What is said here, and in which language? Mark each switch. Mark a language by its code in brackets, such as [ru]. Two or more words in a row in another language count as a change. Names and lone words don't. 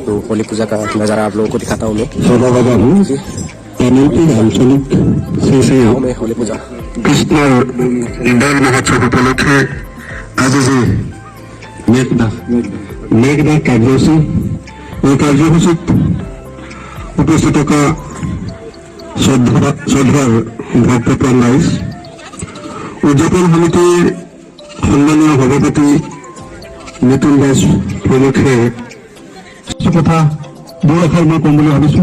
[hi] तो होली पूजा का नज़ारा आप लोगों को दिखाता हूँ मैं। गाँव में होली पूजा [as] কৃষ্ণৰ দৌল মহোৎসৱ উপলক্ষে আজি যে মেঘদা কাৰ্যসূচী এই কাৰ্যসূচীত উপস্থিত থকা শ্ৰদ্ধাৰ ভক্তপ্ৰাণ ৰাইজ, উদযাপন সমিতিৰ সন্মানীয় সভাপতি নিতুল দাস প্ৰমুখে কিছু কথা দুই এষাৰ মই ক'ম বুলি ভাবিছোঁ।